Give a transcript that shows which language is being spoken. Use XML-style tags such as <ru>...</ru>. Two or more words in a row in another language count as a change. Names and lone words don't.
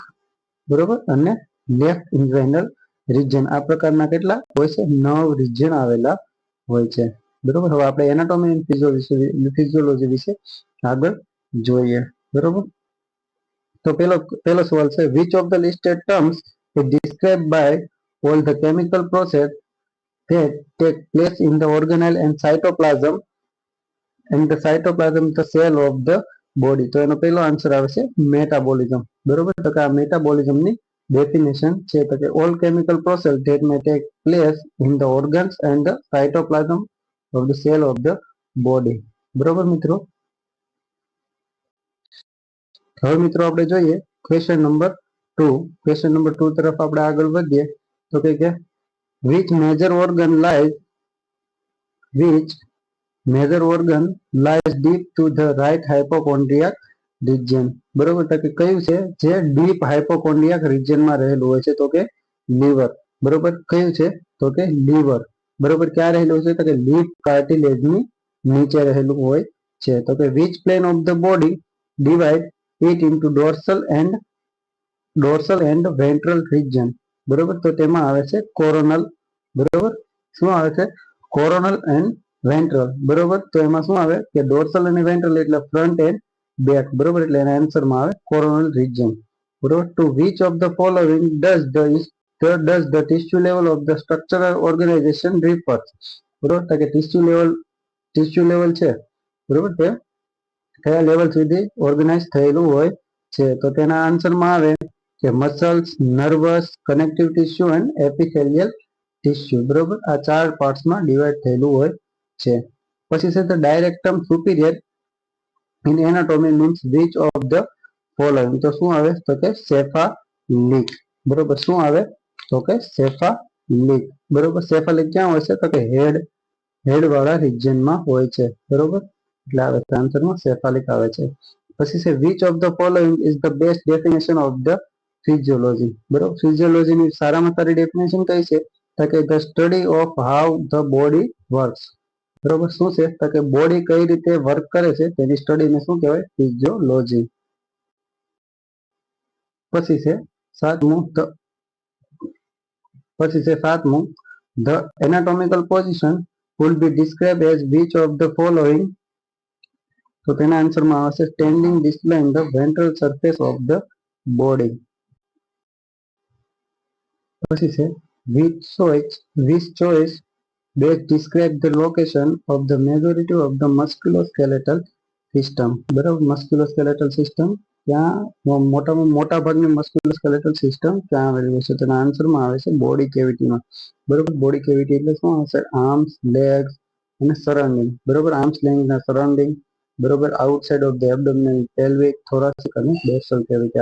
<gu>બરોબર, અને</gu> <en>left inguinal region.</en> <gu>આ પ્રકારના કેટલા હોય છે? 9 રિજિયન આવેલા હોય છે. બરોબર, હવે આપણે</gu> <en>anatomy and physiology</en> <gu>વિશે આગળ જોઈએ. બરોબર, તો પેલો સવાલ છે</gu> <en>which of the listed terms is described by all the chemical process that take place in the organelle and cytoplasm the cell of the body.</en> <gu>તો એનો પહેલો આન્સર આવે છે મેટાબોલિઝમ. બરોબર, તો કે આ મેટાબોલિઝમ ની ડેફિનેશન છે. તો કે</gu> <en>all chemical process that may take place in the organs and the cytoplasm of the cell of the body.</en> <gu>બરોબર મિત્રો, હવે મિત્રો આપણે જોઈએ</gu> <en>question number 2. question number 2</en> <gu>તરફ આપણે આગળ વધીએ. તો કે</gu> <en>which major organ lies deep to the right hypochondriac region.</en> <gu>બરોબર, તો કે કયું છે જે</gu> <en>deep hypochondriac region</en> <gu>માં રહેલું હોય છે? તો કે લીવર. બરોબર, કયું છે? તો કે લીવર. બરોબર, ક્યાં રહેલું છે? તો કે</gu> <en>leaf cartilage</en> <gu>ની નીચે રહેલું હોય છે. તો કે</gu> <en>which plane of the body divide it into dorsal and ventral region.</en> <gu>બરોબર, તો તેમાં આવે છે કોરોનલ. બરોબર, શું આવે છે?</gu> <en>coronal and ventral.</en> <gu>બરોબર, તો એમાં શું આવે કે ડોર્સલ અને વેન્ટ્રલ એટલે</gu> <en>front and back.</en> <gu>બરોબર, એટલે એના આન્સર માં આવે</gu> <en>coronal region. બરોબર, ટુ which of the following does the tissue level of the structural organization refers.</en> <gu>બરોબર, તો કે</gu> <en>tissue level</en> <gu>છે. બરોબર, તે કયા લેવલ સુધી ઓર્ગેનાઇઝ થયેલું હોય છે? તો તેના આન્સર માં આવે કે</gu> <en>muscles, nervous, connective tissue and epithelial tissue.</en> <gu>બરોબર, આ 4 પાર્ટ્સ માં ડિવાઈડ થયેલું હોય છે. પછી છે</gu> <en>the directum superior in anatomy means which of the following.</en> <gu>તો શું આવે? તો કે સેફાલિક. બરોબર, શું આવે? તો કે સેફાલિક. બરોબર, સેફાલિક ક્યાં હોય છે? તો કે હેડ વાળા રિજિયન માં હોય છે. બરોબર, એટલે આવે આન્સર માં સેફાલિક આવે છે. પછી છે</gu> <en>which of the following is the best definition of the physiology.</en> <gu>બરોબર, ફિઝિયોલોજી ની સારામાં સારી ડેફિનેશન કઈ છે? તો કે</gu> <en>the study of how the body works.</en> <gu>બરોબર, શું છે? તો કે બોડી કઈ રીતે વર્ક કરે છે તેની સ્ટડીને શું કહેવાય?</gu> <en>ફિઝિયોલોજી.</en> <gu>પછી છે સાતમું</gu> <en>the anatomical position will be described as which of the following.</en> <gu>તો તેના આન્સરમાં આવશે</gu> <en>સ્ટેન્ડિંગ displaying the ventral surface of the body.</en> <gu>પછી છે</gu> <en>which choice best describe the location of the majority of the musculoskeletal system.</en> <gu>બરાબર,</gu> <en>musculoskeletal system</en> <gu>ત્યાં મોટા ભાગની</gu> <en>musculoskeletal system</en> <gu>ક્યાં આવેલી હોય છે? તેના આન્સરમાં આવે છે</gu> <en>body cavityમાં.</en> <gu>બરોબર,</gu> <en>body cavity</en> <gu>એટલે શું આવશે?</gu> <en>arms, legs, અને સરાઉન્ડિંગ, બરોબર, arms length ના સરાઉન્ડિંગ, બરોબર, outside of the abdominal, pelvic, thoracic અને dorsal cavity.</en>